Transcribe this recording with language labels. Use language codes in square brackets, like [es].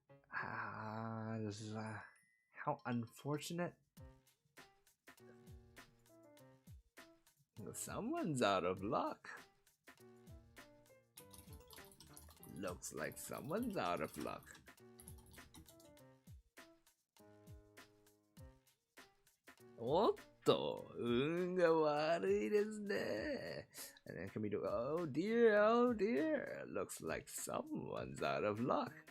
[en] How unfortunate. Someone's out of luck. Looks like someone's out of luck. [ja] Otto, 運が悪いですね. [en] And then can we do, oh dear, looks like someone's out of luck.